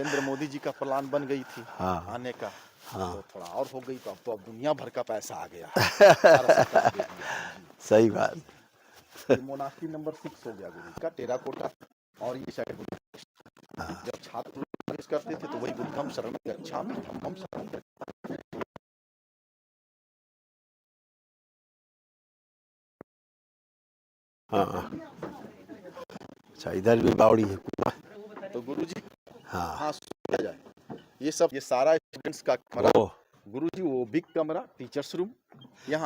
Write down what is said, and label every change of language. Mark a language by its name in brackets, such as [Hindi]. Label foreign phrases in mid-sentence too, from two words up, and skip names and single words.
[Hindi] नरेंद्र मोदी जी का प्लान बन गई थी हाँ। आने का। हाँ। तो थोड़ा और हो गई, तो अब दुनिया भर का पैसा आ गया। सारा सरकार दे दिया। सही बात। ये मोनास्ट्री नंबर 6 हो गया गुरु का, टेराकोटा। और ये साइड जब छात्र प्रवेश करते थे तो वही [Pali] बुद्धम शरण गच्छामि धम्मम शरण गच्छामि। [Hindi] हाँ अच्छा, इधर भी बावड़ी है। तो गुरुजी हाँ हाँ सुना जाए, ये सब ये सारा स्टूडेंट्स का कमरा ओह, गुरुजी, वो बिग कमरा [English] teachers room [Hindi] यहाँ।